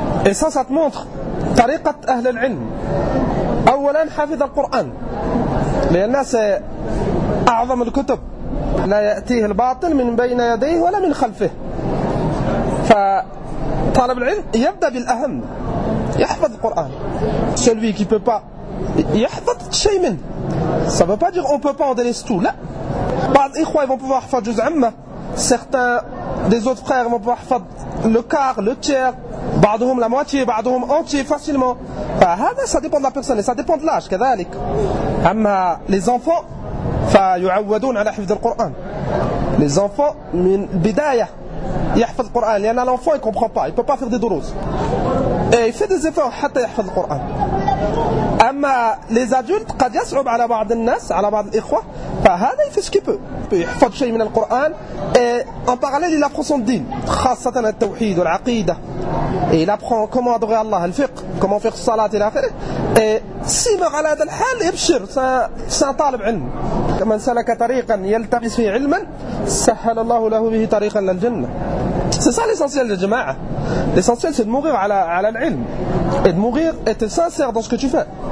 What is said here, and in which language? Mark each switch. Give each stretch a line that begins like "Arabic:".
Arabic: إصاصة مونتخ طريقة أهل العلم: أولا حفظ القرآن، لأن أعظم الكتب لا يأتيه الباطل من بين يديه ولا من خلفه، فطالب العلم يبدأ بالأهم، يحفظ القرآن.
French: celui qui peut pas
Arabic: يحفظ شيء منه،
French: ça veut pas dire on peut pas en délaisser tout.
Arabic: لا، بعض الإخوة
French: vont pouvoir faire juz amma، certains des autres frères vont pouvoir faire le quart, le tiers، بعضهم la moitié، بعضهم entier facilement. فهذا ça dépend de la personne et ça dépend de l'âge كذلك. أما les enfants
Arabic: فيعودون على حفظ القرآن،
French: les enfants
Arabic: من بداية يحفظ القرآن،
French: لأن l'enfant il comprend pas، il peut pas faire des dourous et il fait des efforts
Arabic: حتى يحفظ القرآن.
French: أما les adultes
Arabic: قد يصعب على بعض الناس، على بعض الإخوة، فهذا
French: il fait ce qu'il peut،
Arabic: يحفظ شيء من القرآن
French: et en parallèle il apprend son din،
Arabic: خاصة التوحيد والعقيدة،
French: et il apprend comment adorer Allah، الفقه، comment faire الصلاة إلى آخره. et si mais
Arabic: على هذا الحال يبشر،
French: c'est un
Arabic: طالب علم، من سلك طريقا يلتمس فيه علما سهل الله له به طريقا للجنة.
French: c'est ça l'essentiel de jama'a، l'essentiel c'est de mourir
Arabic: على العلم
French: et de mourir être sincère dans ce que tu fais.